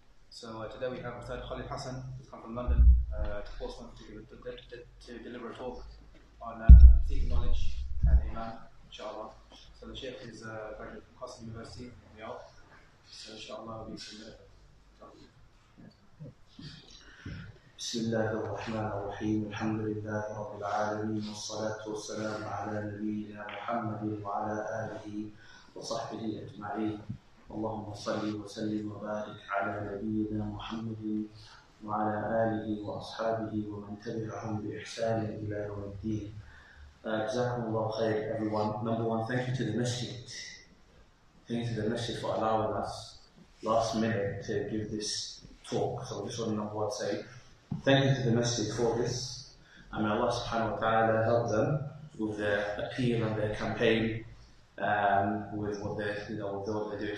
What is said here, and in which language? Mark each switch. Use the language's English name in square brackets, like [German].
[English] So today we have Ustadh Khalid Hassan, who's come from London to Portsmouth to deliver a talk on seeking knowledge and Iman, inshallah. So the Sheikh is a graduate from Hassan University in Riyadh. So inshallah we'll be some [Arabic] بسم الله الرحمن الرحيم الحمد لله رب العالمين والصلاة والسلام على نبينا محمد وعلى آله وصحبه أجمعين اللهم صل وسلم وبارك على نبينا محمد وعلى آله وأصحابه ومن تبعهم بإحسان إلى يوم الدين. جزاكم الله خير [English] everyone. Number one, thank you to the masjid. Thank you to the masjid for allowing us last minute to give this talk. So I just want to number one say thank you to the masjid for this, and may Allah subhanahu wa ta'ala help them with their appeal and their campaign, with what they're, with what they're doing.